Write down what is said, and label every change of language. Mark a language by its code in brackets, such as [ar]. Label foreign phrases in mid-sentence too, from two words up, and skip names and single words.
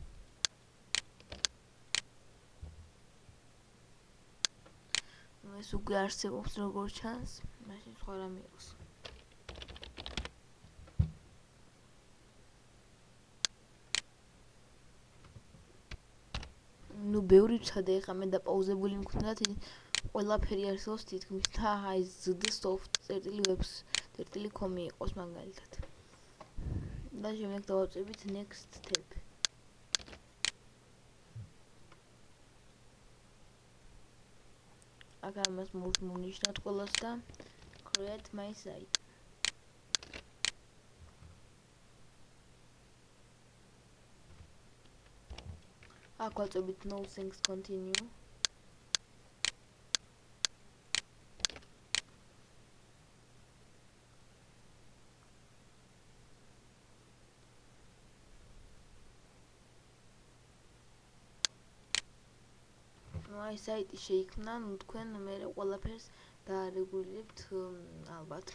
[ka] ეს უკვე არსებობს როგორც ჩანს, მაშინ სხვა რამე იყოს. ნუ ბევრი ვცადე, ეხლა მე დაპაუზებული მქონდა, ყველაფერი არსებობს თითქმის და აი zd.soft.webs.com იყოს მაგალითად. და შემდეგ დავაწევით [en] next step. [ka] აქ ამას მოვნიშნოთ ყველას და [en] create my site. [ka] აქ ვაწევით [en] no thanks continue. [ka] აი საიტი შეიქმნა, ნუ თქვენ მე ყველაფერს დაარეგულირებთ ალბათ.